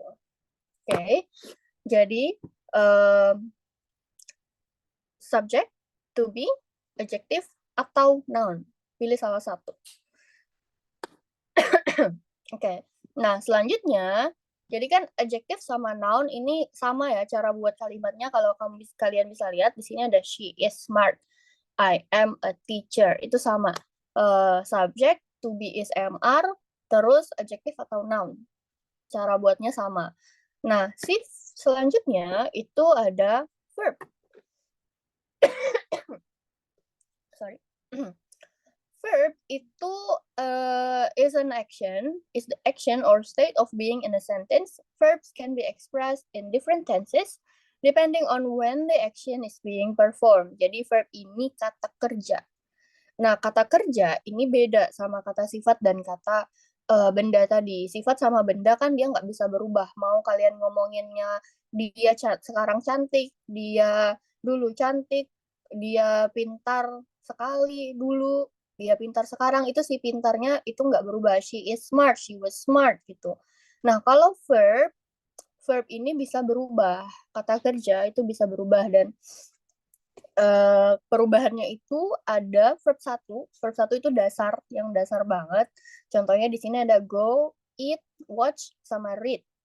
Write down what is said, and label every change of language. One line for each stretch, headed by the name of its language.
Indonesian: Oke. Jadi subject, to be, adjective, atau noun. Pilih salah satu. Oke. Nah, selanjutnya, jadi kan adjective sama noun ini sama ya cara buat kalimatnya. Kalau kalian bisa lihat di sini ada
English: she is smart, I am a teacher.
Indonesian: Itu sama. Subject, to be is MR, terus adjective atau noun. Cara buatnya sama. Nah, selanjutnya itu ada verb.
English: Sorry. Verb itu is the action or state of being in a sentence. Verbs can be expressed in different tenses depending on when the action is being performed.
Indonesian: Jadi verb ini kata kerja. Nah, kata kerja ini beda sama kata sifat dan kata benda tadi. Sifat sama benda kan dia nggak bisa berubah. Mau kalian ngomonginnya dia sekarang cantik, dia dulu cantik, dia pintar sekali dulu, dia pintar sekarang, itu si pintarnya itu nggak berubah.
English: She is smart, she was smart
Indonesian: gitu. Nah, kalau verb ini bisa berubah, kata kerja itu bisa berubah, dan perubahannya itu ada verb satu itu dasar, yang dasar banget. Contohnya di sini ada go, eat, watch, sama read.